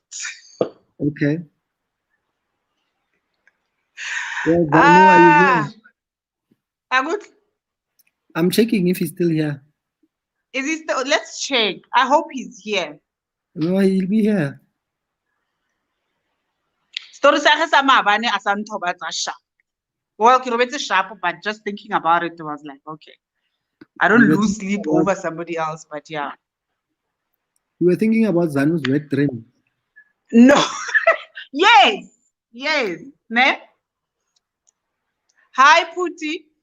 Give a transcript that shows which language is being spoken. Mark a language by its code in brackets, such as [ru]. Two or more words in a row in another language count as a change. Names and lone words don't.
[en] Okay. Well, Zanu, are you here? Good. I'm checking if he's still here. Is he still? Let's check. I hope he's here. No, he'll be here. [tn] Story sa ge sa maabane a sa nthobatsa sharp. [en] Well, [tn] ke robetse [en] sharp, but just thinking about it, I was like, okay. I don't You were lose thinking sleep about- over somebody else, but yeah. You were thinking about Zanu's wet dream. No. Yes. Yes. Ne? Hi, Puti.